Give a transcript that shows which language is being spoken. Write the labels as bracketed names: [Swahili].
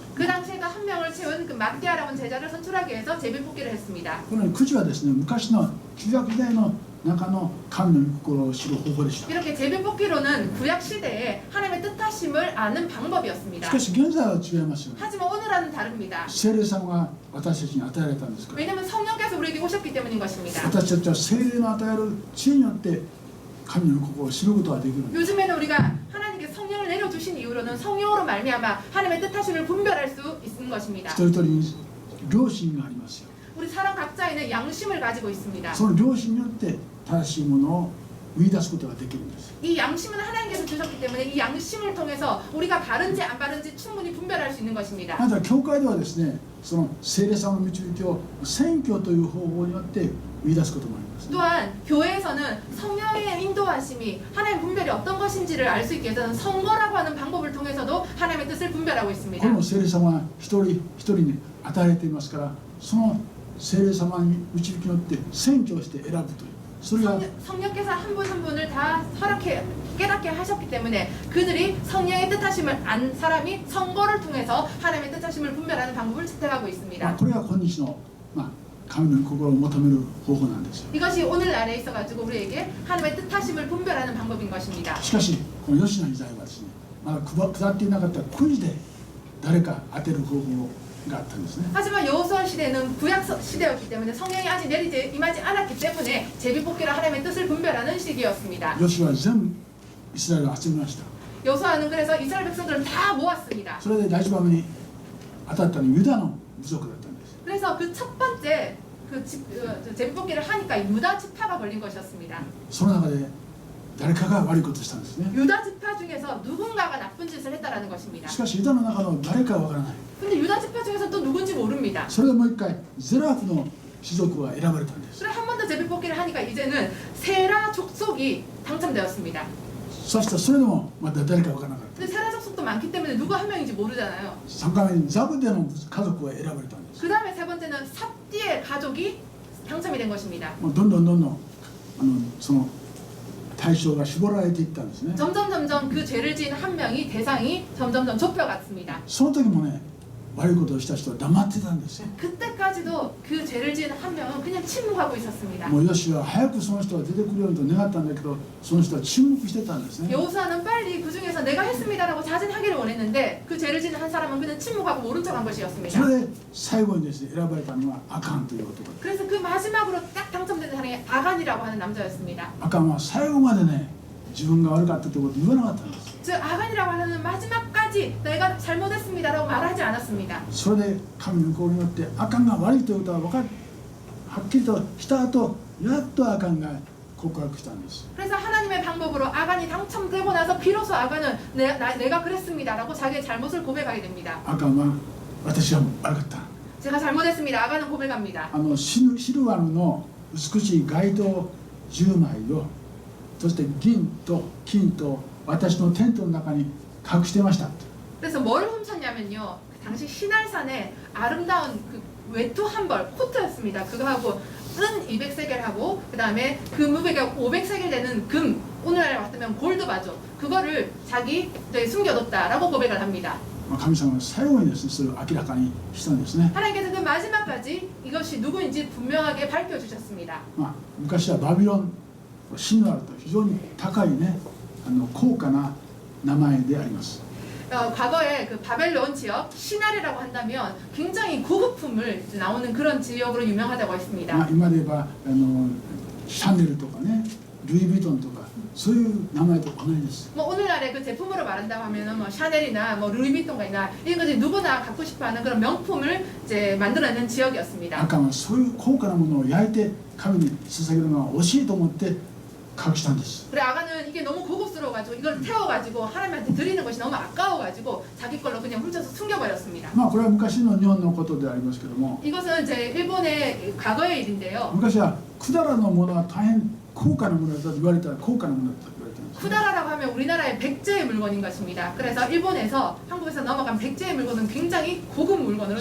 [Korean] 그 당시에도 한 명을 채운 그 마띠아라고 하는 제자를 선출하기 위해서 제비뽑기를 했습니다. [Japanese] このくじはですね、昔の旧約時代の中の神の御心を知る方法でした。 [Korean] 이렇게 제비뽑기로는 구약 시대에 하나님의 뜻하심을 아는 [Japanese] し [Korean] 방법이었습니다. [Japanese] かし現在は違いますよね。 [Korean] 하지만 오늘은 다릅니다. [Japanese] 聖霊様が私たちに与えられたんですから。 [Korean] 왜냐하면 성령께서 우리에게 오셨기 때문인 것입니다. [Japanese] 私たちは聖霊の与える知恵によって神の心を知ることができるんです。 [Korean] 요즘에는 우리가 하나님께 성령을 내려주신 이후로는 성령으로 말미암아 하나님의 뜻하심을 분별할 수 있는 것입니다. [Japanese] 一人一人に良心がありますよ。 [Korean] 우리 사람 각자에는 양심을 가지고 있습니다. [Japanese] その良心によって正しいものを見出すことができるんです。 [Korean] 이 양심은 하나님께서 주셨기 때문에 이 양심을 통해서 우리가 바른지 안 바른지 충분히 분별할 수 있는 것입니다. [Japanese] また教会ではですね、その聖霊様の導きを選挙という方法によって見出すこともあります。 [Korean] 또한 교회에서는 성령의 인도하심이 하나님의 분별이 어떤 것인지를 알 수 있게 위해서는 선거라고 하는 방법을 통해서도 하나님의 뜻을 분별하고 [Japanese] こ [Korean] 있습니다. [Japanese] れも聖霊様が一人一人に与えられていますから、その聖霊様に導きによって選挙をして選ぶという、それが [Korean] 성령께서 한 분 한 분을 다 허락해 깨닫게 하셨기 때문에 그들이 성령의 뜻하심을 안 사람이 선거를 통해서 하나님의 뜻하심을 분별하는 방법을 채택하고 [Japanese] まあ [Korean] 있습니다. [Japanese] これが今日の、神の心を求める方法なんですよ。 [Korean] 이것이 오늘날에 있어가지고 우리에게 하나님의 뜻하심을 분별하는 방법인 것입니다. [Japanese] しかしこの吉野の時代はですね、まだ下っていなかったくじで誰か当てる方法があったんですね。 [Korean] 하지만 여호수아 시대는 구약 시대였기 때문에 성령이 아직 내리지 임하지 않았기 때문에 제비뽑기로 하나님의 뜻을 분별하는 시기였습니다. [Japanese] ヨシュアは全部イスラエルを集めました。 [Korean] 여호수아는 그래서 이스라엘 백성들을 다 모았습니다. [Japanese] それで第一番目に当たったのはユダの部族だったんです。 [Korean] 그래서 그 첫 번째 제비뽑기를 하니까 유다 지파가 걸린 것이었습니다. [Japanese] その中で誰かが悪いことをしたんですね。 [Korean] 유다 지파 중에서 누군가가 나쁜 짓을 했다라는 것입니다. [Japanese] しかしユダの中の誰かはわからない。 [Korean] 근데 유다 지파 중에서 또 누군지 모릅니다. [Japanese] それでもう一回ゼラフの種族が選ばれたんです。 [Korean] 그래 한 번 더 제비뽑기를 하니까 이제는 세라 족속이 당첨되었습니다. [Japanese] そしてそれでもまた誰かわからなかっ [Korean] 근데 세라 족속도 많기 때문에 누구 한 명인지 모르잖아요. [Japanese] た。 3回目にザブデの家族が選ばれたんです。 [Korean] 그 다음에 세 번째는 삽디의 가족이 당첨이 된 것입니다. [Japanese] もうどんどんその対象が絞られていったんですね。 [Korean] 점점 그 죄를 지은 한 명이 대상이 점점 좁혀갔습니다. [Japanese] その時もね、悪いことをした人は黙ってたんですよ。 [Korean] 그때까지도 그 죄를 지은 한 명은 그냥 침묵하고 있었습니다. [Japanese] もうヨシュは早くその人が出てくるようにと願ったんだけど、その人は沈黙してたんですね。 [Korean] 여호수아는 빨리 그 중에서 내가 했습니다라고 자진하기를 원했는데 그 죄를 지은 한 사람은 그냥 침묵하고 모른 척한 [Japanese] そ [Korean] 것이었습니다. [Japanese] れで最後にですね、選ばれたのはアカンという男です。 [Korean] 그래서 그 마지막으로 딱 당첨된 사람이 아간이라고 하는 남자였습니다. [Japanese] アカンは最後までね、自分が悪かったということを言わなかったんです。 [Korean] 즉 아간이라고 하는 마지막까지 내가 잘못했습니다라고 말하지 않았습니다. [Japanese] それで神の心によってアカンが悪いということがはっきりとした後、やっとアカンが告白したんです。 [Korean] 그래서 하나님의 방법으로 아간이 당첨되고 나서 비로소 아간은 내가 그랬습니다라고 자기의 잘못을 고백하게 됩니다. [Japanese] アカンは私は悪かった。 [Korean] 제가 잘못했습니다. 아간은 고백합니다. [Japanese] シルバルの美しい街灯10枚を、そして銀と金と私のテントの中に隠してました。 [Korean] 그래서 뭘 훔쳤냐면요. 그 당시 신할산에 아름다운 그 외투 한 벌 코트였습니다. 그거하고 은 200세겔하고 그 다음에 금무게가 500세겔 되는 금, 오늘날에 봤으면 골드 바죠. 그거를 자기에 숨겨뒀다라고 고백을 합니다. [Japanese] 神様は最後にですね、それを明らかにしたんですね。 [Korean] 하나님께서 그 마지막까지 이것이 누구인지 분명하게 밝혀주셨습니다. [Japanese] 昔はバビロン、シヌアルと非常に高いね、高価な名前であります。 [Korean] 과거에 그 바벨론 지역 시나리라고 한다면 굉장히 고급품을 나오는 그런 지역으로 유명하다고 했습니다. [Japanese] 今で言えばシャネルとかね、ルイ・ヴィトンとかそういう名前と同じです。 [Korean] 뭐 오늘날의 그 제품으로 말한다고 하면은 뭐 샤넬이나 뭐 루이비통이나 이런 것이 누구나 갖고 싶어하는 그런 명품을 이제 만들어내는 지역이었습니다. [Japanese] アカンはそういう高価なものを焼いて神に捧げるのは惜しいと思って隠したんです。 [Korean] 그래 아가는 이게 너무 고급스러워가지고 이걸 태워가지고 하나님한테 드리는 것이 너무 아까워가지고 자기 걸로 그냥 훔쳐서 숨겨버렸습니다. [Japanese] これは昔の日本のことでありますけども、 [Korean] 이것은 제 일본의 과거의 일인데요. [Japanese] 昔はくだらのものは大変高価なものだと言われたら高価なものだと言われてるんですね。 [Korean] 쿠다라라고 하면 우리나라의 백제의 물건인 것입니다. 그래서 일본에서 한국에서 넘어간 백제의 물건은 굉장히 고급 물건으로